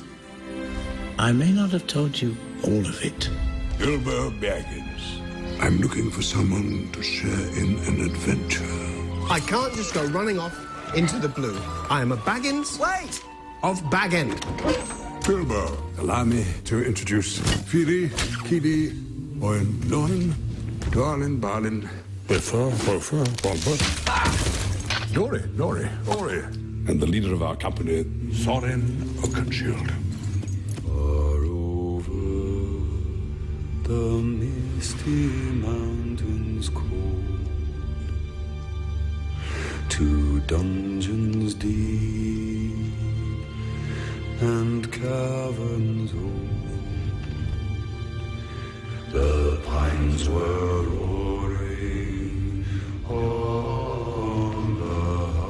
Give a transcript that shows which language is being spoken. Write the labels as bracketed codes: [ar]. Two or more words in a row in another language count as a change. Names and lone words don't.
[en] I may not have told you all of it. Bilbo Baggins. I'm looking for someone to share in an adventure. I can't just go running off into the blue. I am a Baggins. Wait! Of Baggend. Bilbo, allow me to introduce Fili, Kili, Owen, Lorin, Darlin, Balin, Biffer, Bofer, Bolber, Nori, Ori, and the leader of our company, Thorin Oakenshield. Far over the misty mountains cold, to dungeons deep and caverns old, the pines were roaring on the